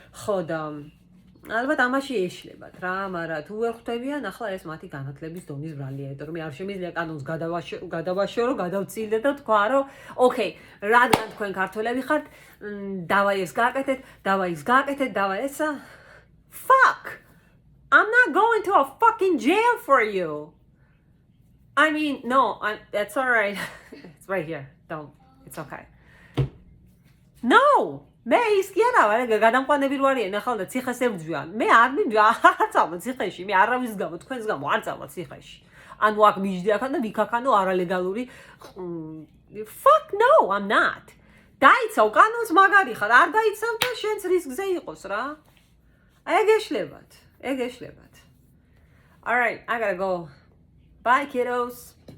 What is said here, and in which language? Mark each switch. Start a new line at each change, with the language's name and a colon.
Georgian: ხო და ალბათ ამაში ეშლებათ რა, მაგრამ თუ ვერ ხვდებიან, ახლა ეს მათი განათლების დონის ბრალია, იმიტომ რომ მე არ შემიძლია კანონს გადავაშორო, გადავწილდე და თქვა რომ ოკეი, რადგან თქვენ ქართველები ხართ, დავაი ეს გააკეთეთ, დავაი ესა.
English: Fuck! I'm not going to a fucking jail for you. I mean, no, that's all right. It's right here. Don't. It's okay. No!
Georgian: მე ის კი არა ვარ, გადამყვანები რო არიან ახლა და ციხეს ებძვიან. მე არ მივიდა, არ წავალ ციხეში, მე არავის გამო, თქვენს გამო არ წავალ ციხეში. ანუ აქ მიჯდი აქან და ვიქაქანო არალეგალური.
English: Fuck no, I'm not.
Georgian: დაიცავ კანონს მაგარი ხარ, არ დაიცავ და შენც რისკზე იყოს რა. ეგ ეშლებათ.
English: All right, I gotta go. Bye kiddos.